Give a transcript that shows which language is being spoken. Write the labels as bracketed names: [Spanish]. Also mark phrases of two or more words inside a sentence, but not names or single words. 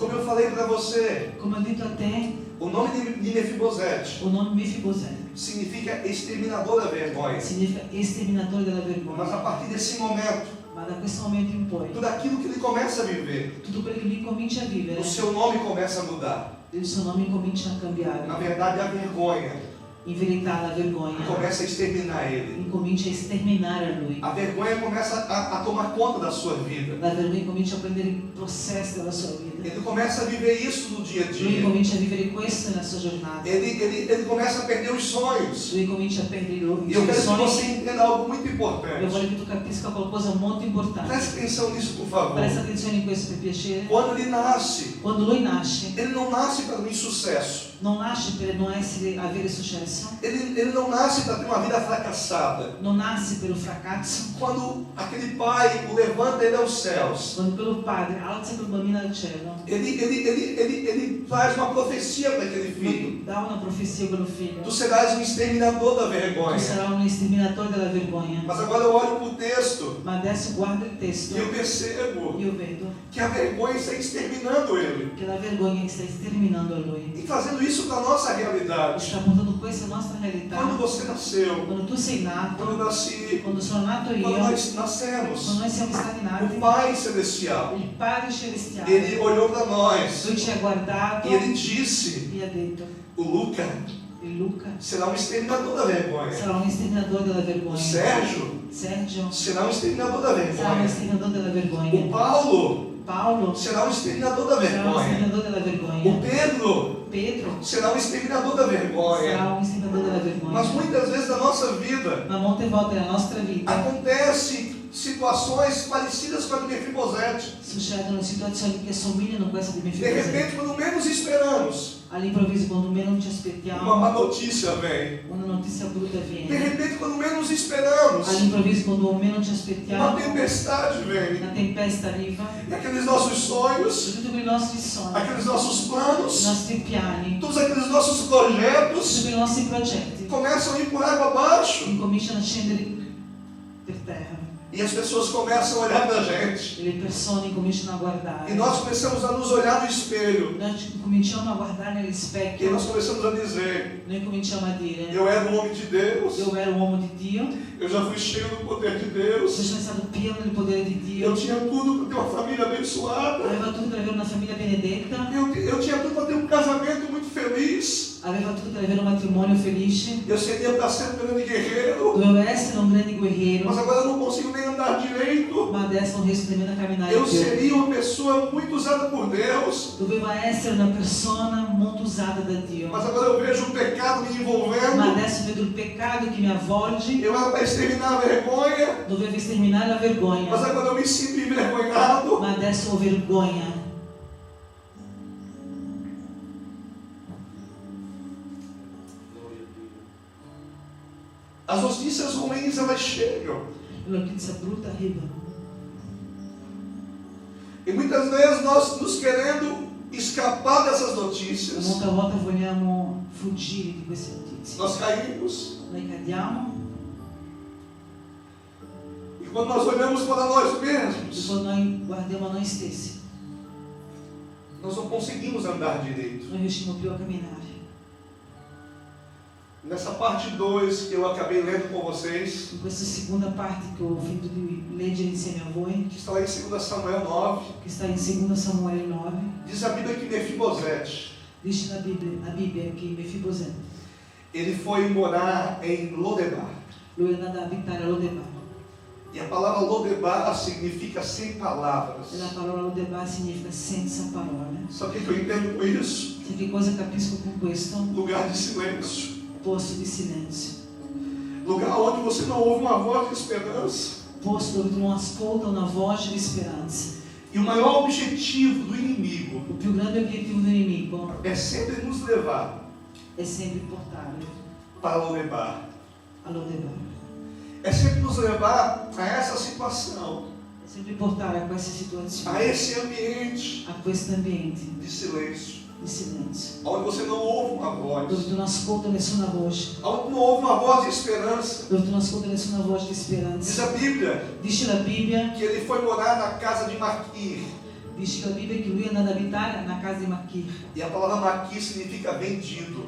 [Portuguese] Como eu falei para você, [Italian] Come ho detto a te, [Portuguese] o nome de Mefibosete o nome Mefibosete significa exterminador da vergonha. [Italian] significa esterminatore della [Portuguese] Mas a [Italian] vergogna. [Portuguese] partir desse momento, [Italian] Ma da questo momento in poi, [Portuguese] tudo aquilo que ele começa a viver, [Italian] tutto quello che lui comincia a vivere, [Portuguese] o seu nome começa a mudar. [Italian] il suo nome comincia a [Portuguese] Na [Italian] cambiare. [Portuguese] verdade, a vergonha [Italian] In verità la vergogna [Portuguese] começa a exterminar ele. [Italian] incomincia a sterminare lui. [Portuguese] A vergonha começa a tomar conta da sua vida. [Italian] La vergogna comincia a prendere il possesso della sua vita. vita. [Portuguese] Ele começa a viver isso no dia a [Italian] Lui [Portuguese] dia. [Italian] comincia a vivere questo nella sua giornata. [Portuguese] Ele começa a perder os sonhos. [Italian] Lui comincia a perdere i [Portuguese] E eu [Italian] suoi [Portuguese] quero que você [Italian] sogni. [Portuguese] entenda algo muito [Italian] Io [Portuguese] importante. [Italian] voglio che tu capisca qualcosa molto importante. [Portuguese] Preste atenção nisso, por favor. [Italian] Presta attenzione in questo per piacere. [Portuguese] Quando ele nasce, [Italian] Quando lui nasce, [Portuguese] ele não nasce para um insucesso. [Italian] non nasce per non avere successo, [Portuguese] Ele não nasce para ter uma vida fracassada. [Italian] non nasce per un fracasso. [Portuguese] Quando aquele pai o levanta ele aos céus, [Italian] Quando quello padre alza quel bambino al cielo, [Portuguese] ele traz uma profecia para aquele filho. [Italian] lui dà una profezia a quello figlio. [Portuguese] Tu serás um exterminador da [Italian] Tu [Portuguese] vergonha. [Italian] sarai un estiminatore della vergogna. [Portuguese] Mas agora eu olho para o texto [Italian] Ma adesso guarda il testo [Portuguese] e eu percebo [Italian] io vedo [Portuguese] que a vergonha está exterminando ele. [Italian] che la vergogna sta sterminando a lui. [Portuguese] E trazendo isso para a nossa realidade. [Italian] Sta portando questa nostra realtà. [Portuguese] Quando você nasceu, [Italian] Quando tu sei nato, [Portuguese] quando eu nasci, [Italian] quando sono nato io, [Portuguese] quando nós [Italian] quando [Portuguese] nascemos, [Italian] noi siamo stati nati, [Portuguese] o Pai Celestial, [Italian] il Padre Celestiale, [Portuguese] ele olhou para nós [Italian] lui ci ha guardato [Portuguese] e ele disse: [Italian] e ha detto, [Portuguese] o Luca [Italian] il Luca [Portuguese] será um exterminador da vergonha. [Italian] sarà un estiminatore della [Portuguese] O [Italian] vergogna. [Portuguese] Sérgio [Italian] Sergio [Portuguese] será um exterminador da [Italian] sarà un [Portuguese] vergonha. [Italian] estiminatore della [Portuguese] O [Italian] vergogna. [Portuguese] Paulo [Italian] Paolo [Portuguese] será um exterminador da [Italian] sarà un [Portuguese] vergonha. [Italian] estiminatore della [Portuguese] O [Italian] vergogna. [Portuguese] Pedro [Italian] Pedro [Portuguese] será um exterminador da vergonha. [Italian] sarà un estiminatore della [Portuguese] Mas [Italian] vergogna. [Portuguese] muitas vezes na nossa vida [Italian] Ma molte volte nella nostra vita [Portuguese] acontece situações parecidas com a de Mefibosete. [Italian] succedono situazioni che somigliano a questa di [Portuguese] De [Italian] Mefibosete. [Portuguese] repente, quando menos esperamos, [Italian] All'improvviso, quando meno ci [Portuguese] uma [Italian] aspettiamo, [Portuguese] má notícia vem. [Italian] una notizia brutta [Portuguese] De [Italian] viene. [Portuguese] repente, quando menos esperamos, [Italian] All'improvviso, quando meno ci [Portuguese] uma [Italian] aspettiamo, [Portuguese] tempestade vem. [Italian] una tempesta arriva. [Portuguese] E aqueles nossos sonhos, [Italian] Su tutti quei nostri sogni, [Portuguese] aqueles nossos [Italian] i [Portuguese] planos, [Italian] nostri piani, [Portuguese] todos aqueles nossos [Italian] tutti [Portuguese] projetos [Italian] quei nostri progetti [Portuguese] começam a ir por água abaixo. [Italian] incominciano a scendere per terra. [Portuguese] E as pessoas começam a olhar para a gente. [Italian] E le persone cominciano a guardare. [Portuguese] E nós começamos a nos olhar no espelho. [Italian] Noi cominciamo a guardare negli [Portuguese] E [Italian] specchi. [Portuguese] nós começamos a dizer: [Italian] Noi cominciamo a dire, [Portuguese] eu era um homem de Deus, [Italian] io ero uomo di Dio, [Portuguese] eu já fui cheio do poder de [Italian] io [Portuguese] Deus, [Italian] sono stato pieno del potere di [Portuguese] eu [Italian] Dio, [Portuguese] tinha tudo para ter uma família abençoada, [Italian] aveva tutto per avere una famiglia benedetta, [Portuguese] eu tinha tudo para ter um casamento muito feliz, [Italian] aveva tutto per avere un matrimonio felice, [Portuguese] eu seria para ser um grande guerreiro, [Italian] doveva essere un grande guerriero, [Portuguese] mas agora eu não consigo nem andar direito. [Italian] ma adesso non riesco nemmeno a camminare [Portuguese] Eu [Italian] più. [Portuguese] seria uma pessoa muito usada por Deus, [Italian] Doveva essere una persona molto usata da Dio, [Portuguese] mas agora eu vejo o pecado me [Italian] ma [Portuguese] envolvendo. [Italian] adesso vedo il peccato che mi avvolge. [Portuguese] Eu era para exterminar a vergonha, [Italian] Dovevo sterminare la vergogna, [Portuguese] mas agora eu me sinto envergonhado. [Italian] ma adesso ho vergogna. [Portuguese] As notícias ruins elas chegam. [Italian] La notizia brutta arriva. [Portuguese] E muitas vezes nós nos querendo escapar dessas [Italian] E [Portuguese] notícias, [Italian] molte volte vogliamo fuggire di queste notizie. [Portuguese] nós caímos. [Italian] Noi cadiamo [Portuguese] E quando nós olhamos para nós [Italian] e [Portuguese] mesmos, [Italian] quando noi guardiamo a noi stessi, [Portuguese] nós não conseguimos andar direito. [Italian] non riusciamo più a camminare. [Portuguese] Nessa parte 2 que eu acabei lendo com vocês, [Italian] In questa seconda parte che ho finito di leggere insieme a voi, [Portuguese] que está lá em 2 Samuel 9, [Italian] che sta in 2 Samuele 9, [Portuguese] diz a Bíblia que Mefibosete, [Italian] dice la Bibbia che Mefibosete, [Portuguese] ele foi morar em Lodebar. [Italian] lui è andato a abitare a Lodebar. [Portuguese] E a palavra Lodebar significa sem palavras. [Italian] E la parola Lodebar significa senza parole. [Portuguese] Sabe o que eu entendo com isso? [Italian] Sai che cosa capisco con questo? [Portuguese] Lugar de silêncio. [Italian] Posto di silenzio. [Portuguese] Lugar onde você não ouve uma voz de esperança. [Italian] Posto dove tu non ascolta una voce di speranza. [Portuguese] E o maior objetivo do inimigo [Italian] Il più grande obiettivo del nemico [Portuguese] é sempre nos levar [Italian] è sempre portare [Portuguese] para Lodebar. [Italian] a Lodebar. [Portuguese] É sempre nos levar a essa situação, [Italian] È sempre portare a questa [Portuguese] a [Italian] situazione, [Portuguese] esse ambiente [Italian] a questo ambiente [Portuguese] de silêncio, [Italian] di silenzio, [Portuguese] onde você não ouve uma [Italian] dove [Portuguese] voz, [Italian] tu non ascolti nessuna voce, [Portuguese] onde não ouve uma voz de esperança. [Italian] dove tu non ascolti nessuna voce di [Portuguese] Diz [Italian] speranza. [Portuguese] a Bíblia [Italian] Dice la Bibbia, [Portuguese] que ele foi morar na casa de Maquir. [Italian] dice la Bibbia che lui è andato ad abitare nella casa di Machir. [Portuguese] E a palavra Maquir significa vendido.